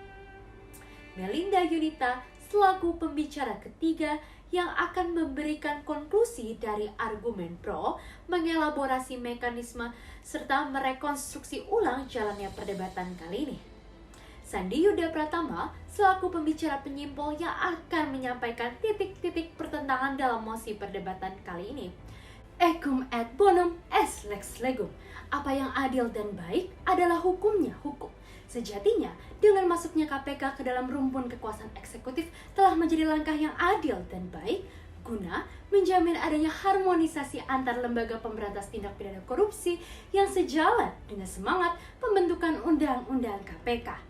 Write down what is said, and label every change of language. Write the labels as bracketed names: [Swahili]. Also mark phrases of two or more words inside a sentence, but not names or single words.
[Indonesian] Melinda Yunita selaku pembicara ketiga yang akan memberikan konklusi dari argumen pro, mengelaborasi mekanisme, serta merekonstruksi ulang jalannya perdebatan kali ini. Sandi Yuda Pratama selaku pembicara penyimpul yang akan menyampaikan titik-titik pertentangan dalam mosi perdebatan kali ini. [Latin] Ecum et bonum est lex legum. [Indonesian] Apa yang adil dan baik adalah hukumnya hukum. Sejatinya, dengan masuknya KPK ke dalam rumpun kekuasaan eksekutif telah menjadi langkah yang adil dan baik guna menjamin adanya harmonisasi antar lembaga pemberantas tindak pidana korupsi yang sejalan dengan semangat pembentukan Undang-Undang KPK.